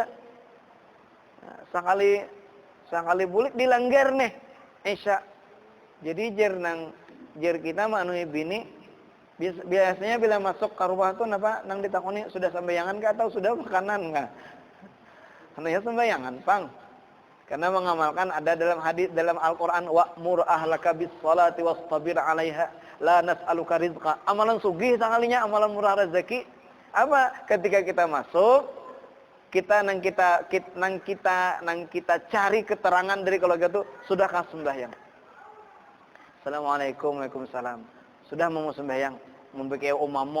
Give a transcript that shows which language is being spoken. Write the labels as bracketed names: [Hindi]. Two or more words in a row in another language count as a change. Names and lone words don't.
[Banjar] Nah, sekali bulik dilanggar nih Isya. Jadi jer kita manuhi bini biasanya bila masuk ke rumah tuh nang ditakoni sudah sembayangan kah atau sudah makanan kah? Karena ya sembayangan, Pang. Karena mengamalkan ada dalam hadis dalam Al-Qur'an [Arabic] وأمر أهلك بالصلاة واصطبر عليها لا نسألك رزقا. [Banjar] Amalan sugih sekalinya, amalan murah rezeki. Apa? Ketika kita masuk, kita cari keterangan dari keluarga itu sudahkah sembahyang? [Arabic] السلام عليكم وعليكم السلام. [Banjar] Sudah mau sembahyang, membekiau umamo.